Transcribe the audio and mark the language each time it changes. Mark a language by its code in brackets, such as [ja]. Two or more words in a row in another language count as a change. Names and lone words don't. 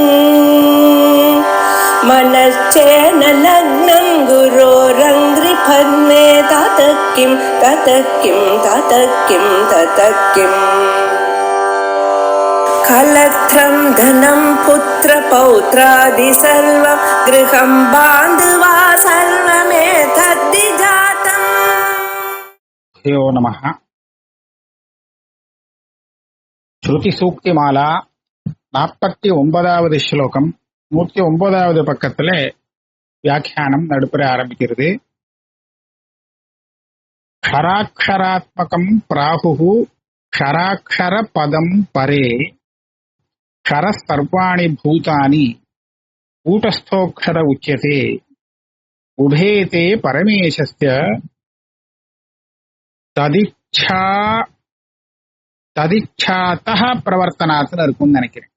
[sa] मनश्चेन लग्नं गुरोरङ्घ्रिपद्मे ततः किं कलत्रं धनं पुत्रपौत्रादि सर्वं गृहं बान्धवा सर्वमेतद्धि जातम्. यो नमः. [ta] ஸ்ருதிசூக்திமாலா 49வது ஸ்லோகம் 109வது பக்கத்திலே வியாக்கியானம் நடுப்புற ஆரம்பிக்கிறது. [sa] क्षराक्षरात्मकं प्राहुः क्षराक्षरपदं परे क्षरः सर्वाणि भूतानि कूटस्थोऽक्षर उच्यते उपेते परमेशस्य तदिच्छातः प्रवर्तनात् [ta] இருக்கும்னு நினைக்கிறேன்.